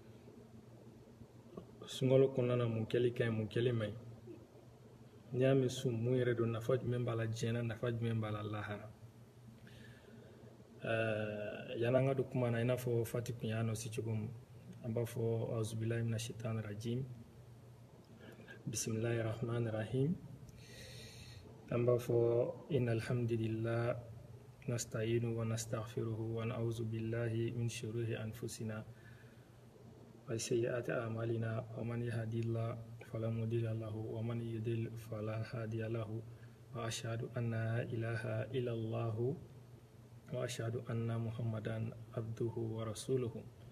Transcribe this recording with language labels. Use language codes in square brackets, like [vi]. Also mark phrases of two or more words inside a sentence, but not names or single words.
[bm] sunkalo kɔnɔna na mun kɛli ka ɲi mun kɛli man ɲi n'i y'a mɛn sun mun yɛrɛ don nafa jumɛn b'a la diɲɛ na nafa jumɛn b'a la lahara yan'an ka don kuma na i n'a fɔ Fati kun y'a nɔsi cogo min an b'a [ar] fɔ أعوذ بالله من الشيطان الرجيم بسم الله الرحمن الرحيم [bm] an b'a fɔ [ar] إن الحمد لله نستعينه ونستغفره ونعوذ بالله من شرور أنفسنا وسيئات أعمالنا ومن يهده الله فلا مضل له ومن يضلل فلا هادي له وأشهد أن لا إله إلا الله وأشهد أن محمدا عبده ورسوله.